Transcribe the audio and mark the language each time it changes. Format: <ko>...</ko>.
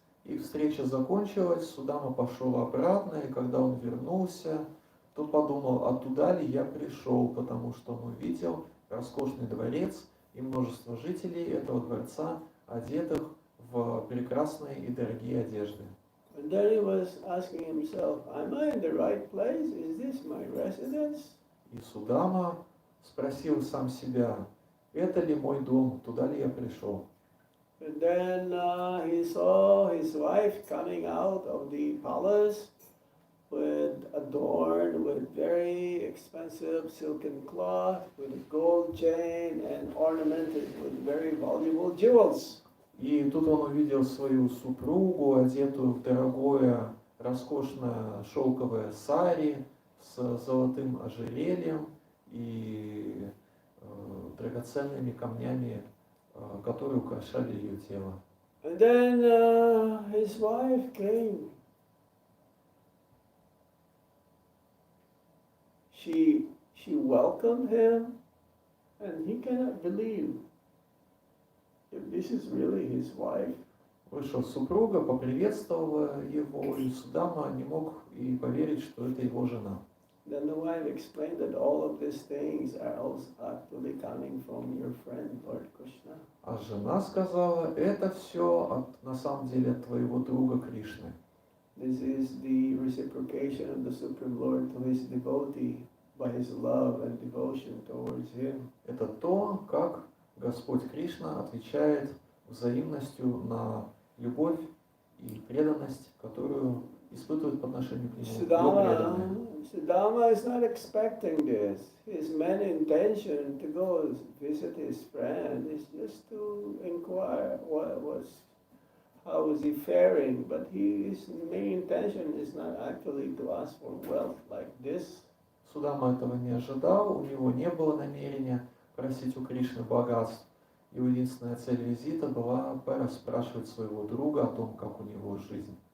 <ru>их встреча закончилась, Судама пошел обратно, и когда он вернулся, то подумал, а туда ли я пришел, потому что он увидел роскошный дворец и множество жителей этого дворца, одетых в прекрасные и дорогие одежды.</ru> <en>And then he was asking himself, am I in the right place? Is this my residence?</en> <ru>И Судама спросил сам себя, это ли мой дом, туда ли я пришел?</ru> <en>And then he saw his wife coming out of the palace adorned with very expensive silken cloth, with a gold chain and ornamented with very valuable jewels.</en> <ru>И тут он увидел свою супругу, одетую в дорогое, роскошное шелковое сари с золотым ожерельем и драгоценными камнями, которые украшали ее тело.</ru> <en>And then his wife came. She welcomed him, and he cannot believe if this is really his wife.</en> <ru>Вышла супруга, поприветствовала его, и Судама не мог и поверить, что это его жена.</ru> <en>Then the wife explained that all of these things are also actually coming from your friend Lord Krishna.</en> <ru>А жена сказала, это все на самом деле от твоего друга Кришны.</ru> <en>This is the reciprocation of the Supreme Lord to his devotee by his love and devotion towards him.</en> <ru>Это то, как Господь Кришна отвечает взаимностью на любовь и преданность, которую испытывает по отношению к нему его преданные.</ru> <en>Siddhama is not expecting this. His main intention to go visit his friend is just to inquire how is he faring, but his main intention is not actually to ask for wealth like this.</en> <ru>Судама этого не ожидал, у него не было намерения просить у Кришны богатств. Его единственная цель визита была расспрашивать своего друга о том, как у него жизнь.</ru>